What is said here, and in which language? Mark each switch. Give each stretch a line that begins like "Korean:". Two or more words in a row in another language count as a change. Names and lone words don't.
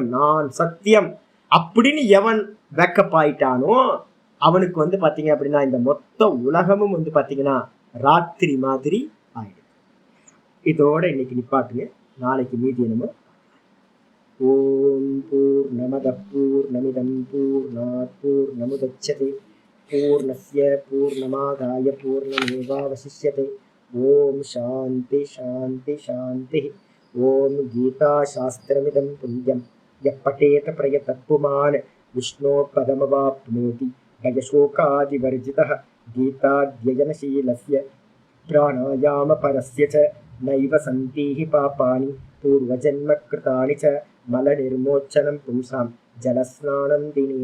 Tamil: நான் சத்தியம் அப்படின்னு எவன் வேக்கப் ஆயிட்டானோ அவனுக்கு வந்து பாத்தீங்க அப்படின்னா இந்த மொத்த உலகமும் வந்து பாத்தீங்கன்னா ராத்திரி மாதிரி ஆயிடும். இதோட இன்னைக்கு நிப்பாட்டுங்க, நாளைக்கு மீதி என்னமோ.
Sanskrit: ॐ पूर्णमदः पूर्णमिदं पूर्णात् पूर्णमुदच्यते पूर्णस्य पूर्णमादाय पूर्णमेवावशिष्यते. ॐ शान्तिः शान्तिः शान्तिः. ॐ गीताशास्त्रमिदं पुण्यं यपठेत प्रयतत्पुमान् विष्णो पदमवाप्नोति भयशोकादिवर्जितः गीताध्ययनशीलस्य प्राणायामपरस्य च नैव सन्ति हि पापानि पूर्वजन्मकृतानि च मलनिर्मोचनं पुंसां जलस्नानं दिने